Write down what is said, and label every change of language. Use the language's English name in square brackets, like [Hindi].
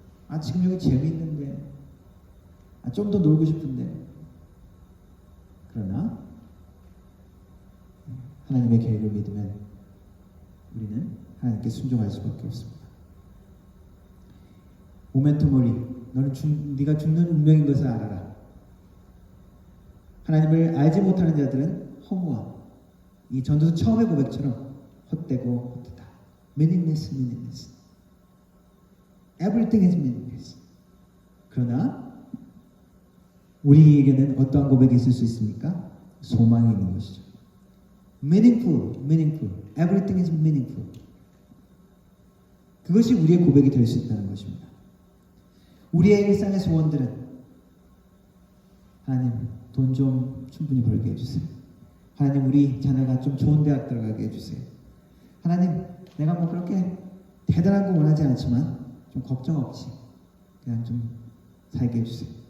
[Korean] 아 지금 여기 재미있는데 좀 더 놀고 싶은데 그러나 하나님의 계획을 믿으면 우리는 하나님께 순종할 수밖에 없습니다. 모멘토 모리 너는 네가 죽는 운명인 것을 알아라. 하나님을 알지 못하는 자들은 허무함. 이 전도서 처음의 고백처럼 헛되고 헛되다. [English] meaningless, meaningless. Everything is meaningless. [Korean] 그러나 우리에게는 어떠한 고백이 있을 수 있습니까? 소망이 있는 것이죠. [English] meaningful, meaningful. Everything is meaningful. [Korean] 그것이 우리의 고백이 될 수 있다는 것입니다. 우리의 일상의 소원들은 하나님 돈 좀 충분히 벌게 해주세요. 하나님 우리 자녀가 좀 좋은 대학 들어가게 해주세요. 하나님 내가 뭐 그렇게 대단한 거 원하지 않지만 좀 걱정 없이 그냥 좀 살게 해주세요.